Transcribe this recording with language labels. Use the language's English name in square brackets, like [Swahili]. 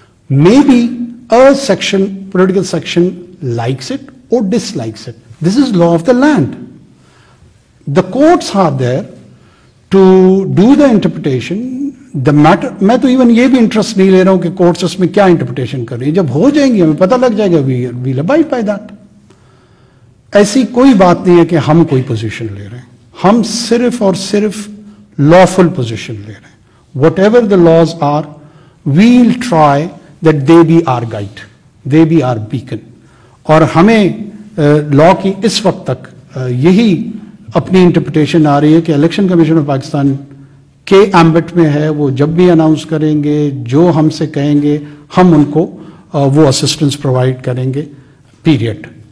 [English] May be a section, political section likes it or dislikes it. This is law of the land. The courts are there to do the interpretation. [Urdu] The matter, میں تو even یہ بھی interest نہیں لے رہا ہوں کہ courts اس میں کیا انٹرپریٹیشن کر رہی ہیں, جب ہو جائیں گی ہمیں پتہ لگ جائے گا, [English] we'll abide by that. [Urdu] ایسی کوئی بات نہیں ہے کہ ہم کوئی پوزیشن لے رہے ہیں, ہم صرف اور صرف lawful پوزیشن لے رہے ہیں. [English] Whatever the laws are, we'll try that they be our guide, they be our beacon. [Urdu] اور ہمیں لا کی اس وقت تک یہی اپنی انٹرپریٹیشن آ رہی ہے کہ الیکشن کمیشن آف پاکستان کے ایمبٹ میں ہے, وہ جب بھی اناؤنس کریں گے, جو ہم سے کہیں گے, ہم ان کو وہ اسسٹنس پرووائڈ کریں گے, پیریڈ.